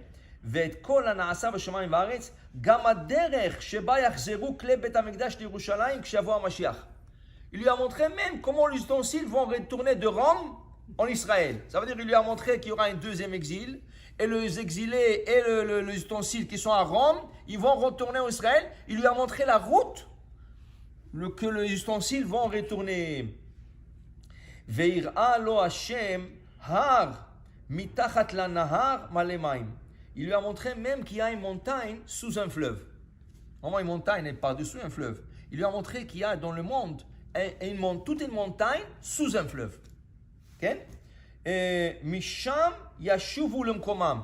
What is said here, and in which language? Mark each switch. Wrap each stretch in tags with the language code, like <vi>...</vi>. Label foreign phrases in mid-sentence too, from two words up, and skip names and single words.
<fr>Il lui a montré même comment les ustensiles vont retourner de Rome en Israël. Ça veut dire qu'il lui a montré qu'il y aura un deuxième exil. Et les exilés et les ustensiles qui sont à Rome, ils vont retourner en Israël. Il lui a montré la route que les ustensiles vont retourner.</fr> <he>ויראה לו השם הר מתחת לנהר מלמעלה.</he> <fr>Il lui a montré même qu'il y a une montagne sous un fleuve. Vraiment, une montagne est par-dessus un fleuve. Il lui a montré qu'il y a dans le monde toute une montagne sous un fleuve. Okay?</fr> <he>Et משם ישובו למקומם.</he>